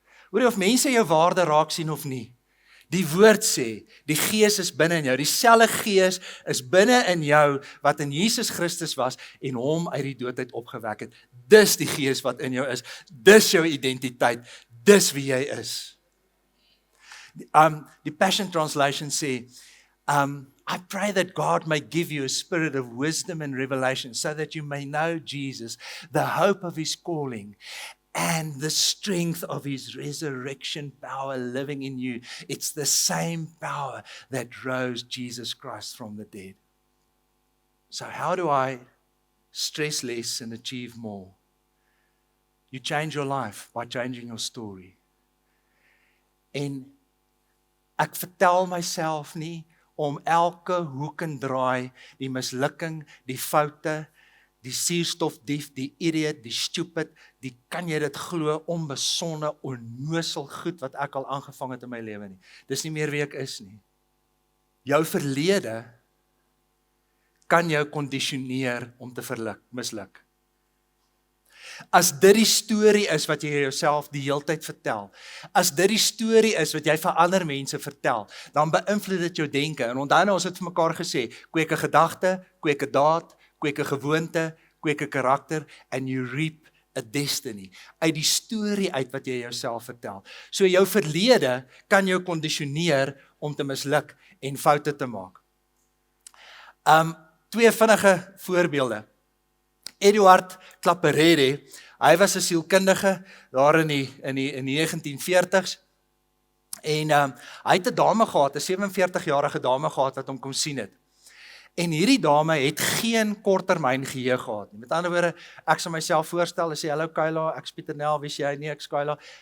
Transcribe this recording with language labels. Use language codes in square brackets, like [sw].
[af] Hoor jy of mense jou waarde raak sien of nie? Die woord sê, die Gees is binne in jou, dieselfde Gees is binne in jou, wat in Jesus Christus was, en hom uit die dood uit opgewek het. Dis die Gees wat in jou is, dis jou identiteit, dis wie jy is. Die Passion Translation sê, [en] I pray that God may give you a spirit of wisdom and revelation, so that you may know Jesus, the hope of His calling, and the strength of His resurrection power living in you. It's the same power that rose Jesus Christ from the dead. So how do I stress less and achieve more. You change your life by changing your story. [af] En ek vertel myself nie om elke hoek en draai, die mislukking, die foute, die suurstofdief, die idiot, die stupid, die kan jy dit glo, onbesonde, onnosel goed wat ek al aangevang het in my lewe nie. Dis nie meer wie ek is nie. Jou verlede kan jou kondisioneer om te misluk. As dit die storie is wat jy jouself die hele tyd vertel, as dit die storie is wat jy vir ander mense vertel, dan beïnvloed dit jou denke. En onthou nou, ons het vir mekaar gesê, kweek 'n gedagte, kweek 'n daad, kweek 'n gewoonte, kweek 'n karakter, [en] and you reap a destiny. [af] Uit die storie uit wat jy jouself vertel. So jou verlede kan jou kondisioneer om te misluk en foute te maak. Twee vinnige voorbeelde. Eduard Claparede, hy was 'n sielkundige daar in die 1940s en hy het 'n dame gehad, 'n 47-jarige dame gehad wat hom kom sien het. En hierdie dame het geen korttermyn geheue gehad nie. Met ander woorde, ek sal myself voorstel, sê hallo Kyla, ek's Pieter Nel, wie is jy? Nee, ek's Kyla.